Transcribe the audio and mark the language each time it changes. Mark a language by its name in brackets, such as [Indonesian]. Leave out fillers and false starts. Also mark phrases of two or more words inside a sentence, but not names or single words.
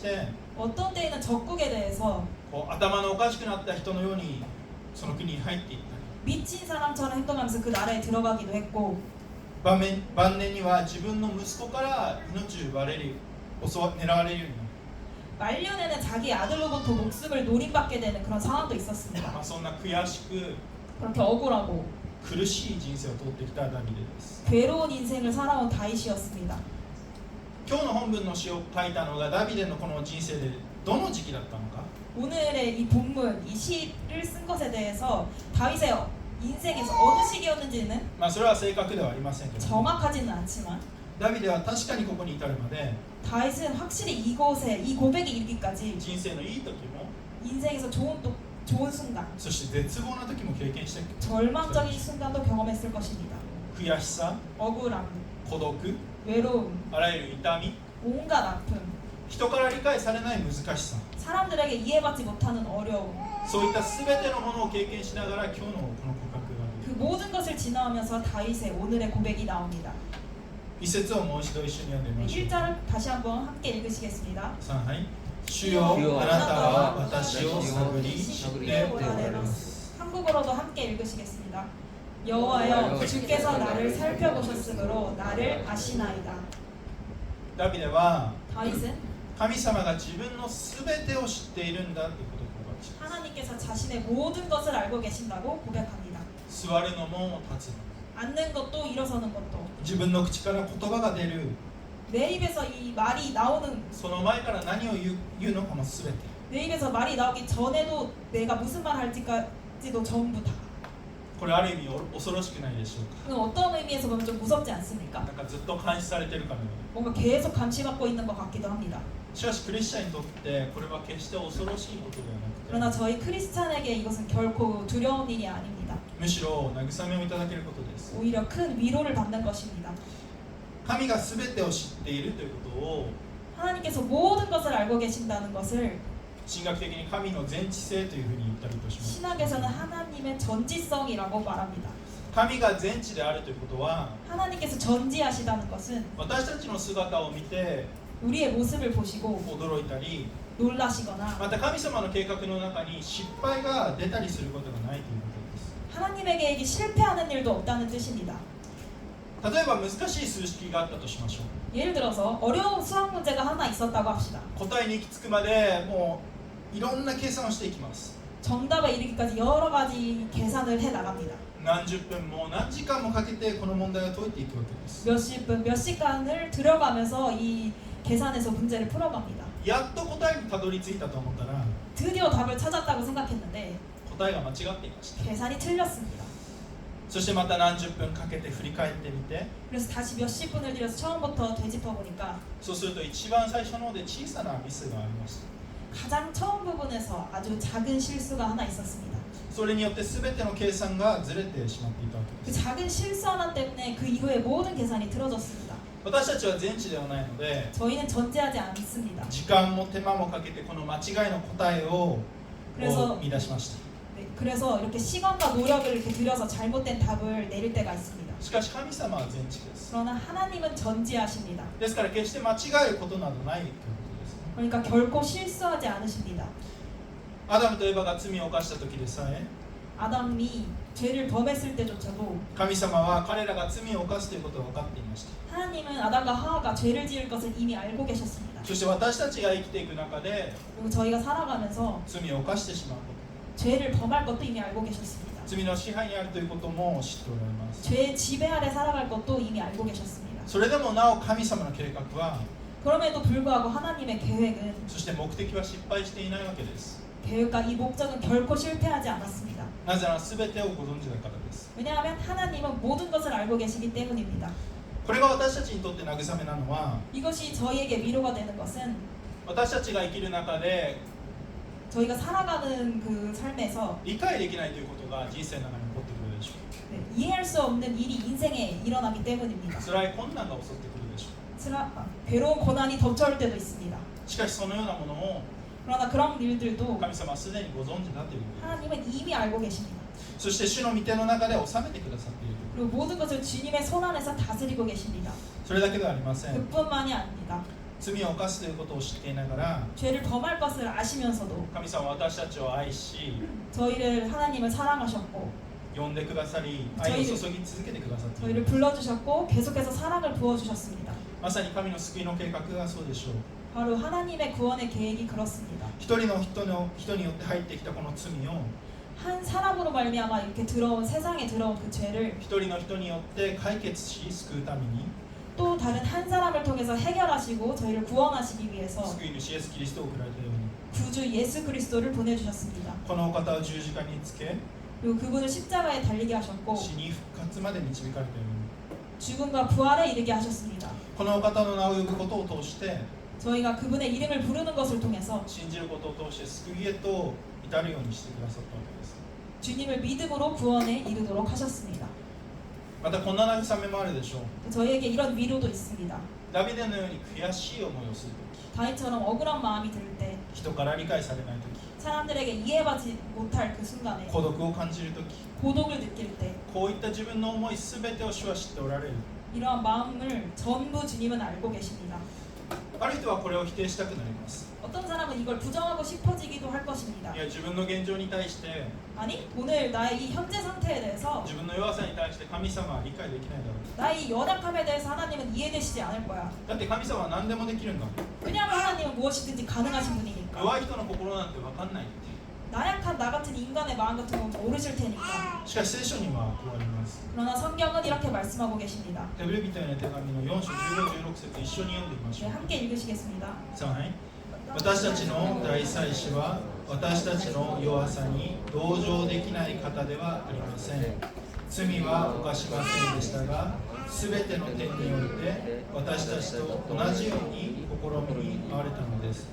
[Korean] 어떤 때에는 적국에 대해서 [Japanese] こう頭のおかしくなった人のようにその国に入っていったり [Korean] 미친 사람처럼 행동하면서 그 나라에 들어가기도 했고 [Japanese] 晩年には自分の息子から命を奪われる狙われるようになる。 [Korean] 말년에는 자기 아들로부터 목숨을 노림받게 되는 그런 상황도 있었습니다. [Japanese] そんな悔しく [Korean] 그렇게 억울하고 [Japanese] 苦しい人生を通ってきたダビデです。 [Korean] 괴로운 인생을 살아온 다윗이었습니다. [Japanese] 今日の本文の詩を書いたのがダビデのこの人生でどの時期だったのか。 [Korean] 오늘의 이 본문, 이 시를 쓴 것에 대해서 다윗의 인생에서 어느 시기였는지는 [Japanese] それは正確ではありませんけど、 [Korean] 정확하지는 않지만 [Japanese] ダビデは確かにここに至るまで [Korean] 다윗은 확실히 이곳에 이 고백이 이르기까지 [Japanese] 人生のいい時も [Korean] 인생에서 좋은 순간, [Japanese] そして絶望な時も経験して [Korean] 절망적인 순간도 경험했을 것입니다. [Japanese] 悔しさ、 [Korean] 억울함, [Japanese] 孤独、 [Korean] 외로움, [Japanese] あらゆる痛み、 [Korean] 온갖 아픔, [Japanese] 人から理解されない難しさ、 [Korean] 사람들에게 이해받지 못하는 어려움, [Japanese] そういった全てのものを経験しながら今日のこの告白があ [Korean] 그 [Japanese] る。 [Korean] 모든 것을 지나오면서 다윗의 오늘의 고백이 나옵니다. [Japanese] 一節をもう一度一緒に読んでみましょう。 [Korean] 1절을 다시 한번 함께 읽으시겠습니다. [Japanese] 3 はい。主よ、あなたは私を探り知っておられます。 [Korean] 한국어로도 함께 읽으시겠습니다. 여호와여, 주께서 나를 살펴보셨으므로 나를 아시나이다. [Japanese] ダビデは [Korean] 다윗은 [Japanese] 神様が自分の全てを知っているんだということを告白します。 [Korean] 하나님께서 자신의 모든 것을 알고 계신다고 고백합니다. [Japanese] 座るのも立つのも [Korean] 앉는 것도 일어서는 것도 [Japanese] 自分の口から言葉が出る [Korean] 내 입에서 이 말이 나오는 [Japanese] その前から何を言うのかも全て [Korean] 내 입에서 말이 나오기 전에도 내가 무슨 말 할지까지도 전부 다. [Japanese] これある意味恐ろしくないでしょうか。 [Korean] 그건 어떤 의미에서 보면 좀 무섭지 않습니까? [Japanese] なんかずっと監視されているかのように。 [Korean] 뭔가 계속 감시받고 있는 것 같기도 합니다. [Japanese] しかしクリスチャンにとってこれは決して恐ろしいことではなくて [Korean] 그러나 저희 크리스찬에게 이것은 결코 두려운 일이 아닙니다. [Japanese] むしろ慰めをいただけることです。 [Korean] 오히려 큰 위로를 받는 것입니다. [Japanese] 神が全てを知っているということを [Korean] 하나님께서 모든 것을 알고 계신다는 것을 [Japanese] 神学的に神の全知性というふうに言ったりとします。 [Korean] 신학에서는 하나님의 전지성이라고 말합니다. [Japanese] 神が全知であるということは [Korean] 하나님께서 전지하시다는 것은 [Japanese] 私たちの姿を見て [Korean] 우리의 모습을 보시고 [Japanese] 驚いたり [Korean] 놀라시거나 [Japanese] また神様の計画の中に失敗が出たりすることがないということです。 [Korean] 하나님의 계획이 실패하는 일도 없다는 뜻입니다. [Japanese] 例えば難しい数式があったとしましょう。 [Korean] 예를 들어서 어려운 수학 문제가 하나 있었다고 합시다. [Japanese] 答えに行き着くまでもういろんな計算をしていきます。 [Korean] 정답에 이르기까지 여러 가지 계산을 해 나갑니다. [Japanese] 何十分も何時間もかけてこの問題を解いていくわけです。 [Korean] 몇십 분, 몇 시간을 들어가면서 이 계산에서 문제를 풀어갑니다. [Japanese] やっと答えにたどり着いたと思ったら [Korean] 드디어 답을 찾았다고 생각했는데 [Japanese] 答えが間違っていました。 [Korean] 계산이 틀렸습니다. [Japanese] そしてまた何十分かけて振り返ってみて [Korean] 그래서 다시 몇십 분을 들여서 처음부터 되짚어 보니까 [Japanese] そうすると一番最初の方で小さなミスがありました。 [Korean] 가장 처음 부분에서 아주 작은 실수가 하나 있었습니다. [Japanese] それによって全ての計算がずれてしまっていたわけ [Korean] 그 [Japanese] です。 [Korean] 작은 실수 하나 때문에 그 이후에 모든 계산이 틀어졌습니다. [Japanese] 私たちは全知ではないので [Korean] 저희는 전제하지 않습니다. [Japanese] 時間も手間もかけてこの間違いの答えを [Korean] 그래서 [Japanese] 見出しました。 [Korean] 네, 그래서 이렇게 시간과 노력을 이렇게 들여서 잘못된 답을 내릴 때가 있습니다. [Japanese] しかし神様は全知です。 [Korean] 그러나 하나님은 전지하십니다. [Japanese] ですから決して間違えることなどないということですね。 [Korean] 그러니까 결코 실수하지 않으십니다. [Japanese] アダムとエバが罪を犯した時でさえ [Korean] 아담이 죄를 범했을 때조차도 [Japanese] 神様は彼らが罪を犯すということを分かっていました。 [Korean] 하나님은 아담과 하와가 죄를 지을 것을 이미 알고 계셨습니다. [Japanese] そして私たちが生きていく中で [Korean] 그리고 저희가 살아가면서 [Japanese] 罪を犯してしまうこ [Korean] 죄를 범할 것도 이미 알고 계셨습니다. [Japanese] と罪の支配にあるということも知っておられます。 [Korean] 죄의 지배 아래 살아갈 것도 이미 알고 계셨습니다. [Japanese] それでもなお神様の計画は [Korean] 그럼에도 불구하고 하나님의 계획은 [Japanese] そして目的は失敗していないわけです。 [Korean] 계획과 이 목적은 결코 실패하지 않았습니다. [Japanese] なぜなら全てをご存知だからです。 [Korean] 왜냐하면 하나님은 모든 것을 알고 계시기 때문입니다. [Japanese] これが私たちにとって慰めなのは [Korean] 이것이 저희에게 위로가 되는 것은 [Japanese] 私たちが生きる中で [Korean] 저희가 살아가는 그 삶에서 [Japanese] 理解できないということが人生の中に起こってくるでしょ [Korean] 네, 이해할 수 없는 일이 인생에 일어나기 때문입니다. [Japanese] う。辛い困難が襲ってくるでしょ [Korean] 괴로운 고난이 덮쳐올 때도 있습니다. [Japanese] う。しかしそのようなものを [Korean] 그러나 그런 일들도 [Japanese] 神様はすでにご存知だということ。 [Korean] 하나님은 이미 알고 계십니다. [Japanese] そして主の御手の中で収めてくださっている。 [Korean] 그리고 모든 것을 주님의 손 안에서 다스리고 계십니다. [Japanese] それだけではありません。 [Korean] 그뿐만이 아닙니다. [Japanese] 罪を犯すということを知っていながら [Korean] 죄를 범할 것을 아시면서도 [Japanese] 神様は私たちを愛し [Korean] 저희를 하나님을 사랑하셨고 [Japanese] 呼んでくださり愛を注ぎ続けてくださってい [Korean] 저희를 [Japanese] る。 [Korean] 불러주셨고 계속해서 사랑을 부어주셨습니다. [Japanese] まさに神の救いの計画がそうでしょう。 [Korean] 바로 하나님의 구원의 계획이 그렇습니다. [Japanese] 一人の人によって入ってきたこの罪を [Korean] 한 사람으로 말미암아 이렇게 들어온 세상에 들어온 그 죄를 [Japanese] 一人の人によって解決し救うために [Korean] 또 다른 한 사람을 통해서 해결하시고 저희를 구원하시기 위해서 [Japanese] 救い主イエスキリストを送られたように [Korean] 구주 예수 그리스도를 보내주셨습니다. [Japanese] このお方を十字架につけ [Korean] 그리고 그분을 십자가에 달리게 하셨고 [Japanese] 死に復活まで導かれたように [Korean] 죽음과 부활에 이르게 하셨습니다. [Japanese] このお方の名を呼ぶことを通して [Korean] 저희가 그분의 이름을 부르는 것을 통해서 [Japanese] 信じることを通して救いへと至るようにしてくださったわけです。 [Korean] 주님을 믿음으로 구원에 이르도록 하셨습니다. [Japanese] またこんな慰めもあるでしょう。 [Korean] 저희에게 이런 위로도 있습니다. [Japanese] ダビデのように悔しい思いをするとき [Korean] 다윗처럼 억울한 마음이 들 때 [Japanese] 人から理解されないとき [Korean] 사람들에게 이해받지 못할 그 순간에 [Japanese] 孤独を感じるとき [Korean] 고독을 느낄 때 [Japanese] こういった自分の思いすべてを主は知っておられる。 [Korean] 이러한 마음을 전부 주님은 알고 계십니다. [Japanese] ある人はこれを否定したくなります。 [Korean] 어떤 사람은 이걸 부정하고 싶어지기도 할 것입니다. [Japanese] いや自分の現状に対して [Korean] 아니 오늘 나의 이 현재 상태에 대해서 [Japanese] 自分の弱さに対して神様は理解できないだろう。 [Korean] 나의 이 연약함에 대해서 하나님은 이해되시지 않을 거야. [Japanese] だって神様は何でもできるんだ。 [Korean] 왜냐하면 하나님은 무엇이든지 가능하신 분이니까. [Japanese] 弱い人の心なんて分かんないって。 [Korean] 나약한 나 같은 인간의 마음 같은 건 모르실 테니까. [Japanese] しかし聖書にはこうあります。 [Korean] 그러나 성경은 이렇게 말씀하고 계십니다. [Japanese] ヘブル人への手紙の4章15、16節一緒に読んでみまし [Korean] 네, [Japanese] ょう。 [Korean] 함께 읽으시겠습니다. [Japanese] はい。私たちの大祭司は私たちの弱さに同情できない方ではありません。罪は犯しませんでしたが、すべての点において私たちと同じように試みに遭われたのです。